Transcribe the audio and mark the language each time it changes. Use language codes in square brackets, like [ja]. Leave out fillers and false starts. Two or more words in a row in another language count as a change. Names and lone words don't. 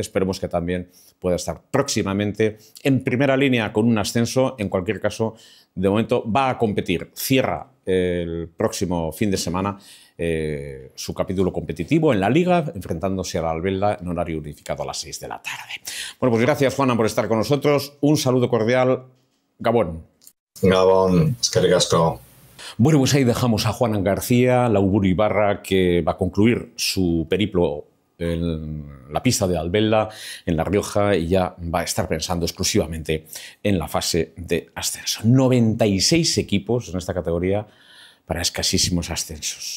[es] Esperemos que también pueda estar próximamente en primera línea con un ascenso. En cualquier caso, de momento va a competir, cierra el próximo fin de semana su capítulo competitivo en la Liga, enfrentándose a la Albelda en horario unificado a las 6 de la tarde. Bueno, pues gracias, Juana, por estar con nosotros. Un saludo cordial. [eu] Gabón. Gabón, eskerrik asko. [es] Bueno, pues ahí dejamos a Juanan García, Lauburu Ibarra, que va a concluir su periplo en la pista de Albelda, en La Rioja, y ya va a estar pensando exclusivamente en la fase de ascenso. 96 equipos en esta categoría para escasísimos ascensos.